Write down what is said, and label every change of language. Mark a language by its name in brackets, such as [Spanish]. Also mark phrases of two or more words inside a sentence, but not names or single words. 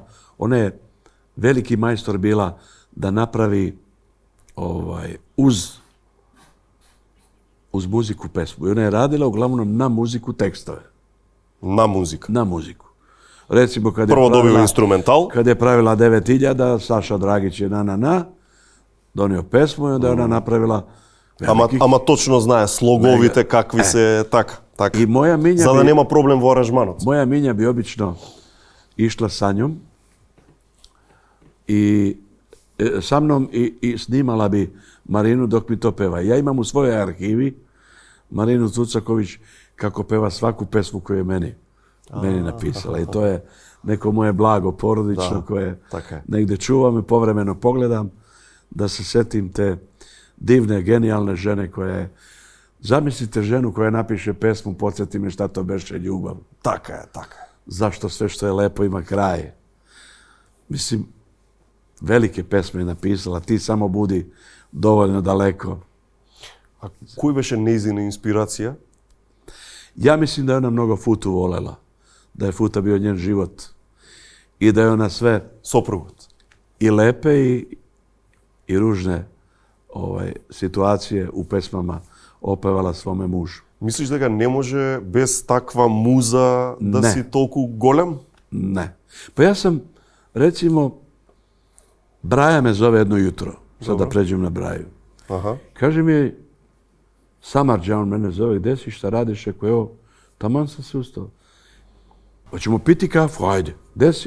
[Serbian] Ona je veliki majstor bila da napravi uz muziku pesmu. I ona je radila uglavnom na muziku tekstove. Na muziku? Na muziku. Recimo kad je prvo dobio instrumental. Kad je pravila 9000, Saša Dragić je na, donio pesmu i onda je ona napravila [Macedonian] Ама точно знае слоговите какви се така. [Serbian] I moja Minja [Macedonian] за да нема проблем во аранжманот. [Serbian] Moja Minja bi obično išla sa njom i sa mnom i snimala bi Marinu dok mi to peva. Ja imam u svojoj arhivi Marinu Cucaković kako peva svaku pesmu koju je meni napisala. I to je neko moje blago porodično koje negdje čuvam i povremeno pogledam da se setim te divne, genijalne žene koja je Zamislite ženu koja napiše pesmu Podsjeti me šta to beše ljubav. [Macedonian] Така е, така е. [Serbian] Zašto sve što je lepo ima kraj. Mislim, velike pesme je napisala, ti samo budi dovoljno daleko. [Macedonian] A кој беше нејзина инспирација? [Serbian] Ja mislim da je ona mnogo Futu volela. Da je Futa bio njen život. I da je ona sve [Macedonian] Сопругот. [Serbian] i lepe i ružne situacije u pesmama opevala svome mužu. [Macedonian] Мислиш дека не може без таква муза да Не. си толку голем? [Serbian] Ne. Pa ja sam, recimo, Braja me zove jedno jutro. Sad da pređem na Braju. Аха. Kaže mi, Samarđa, on mene zove, gde si, šta radiš? Rekao, evo, taman sam se ustao. Hoćemo piti kafu? Ajde. Gde si?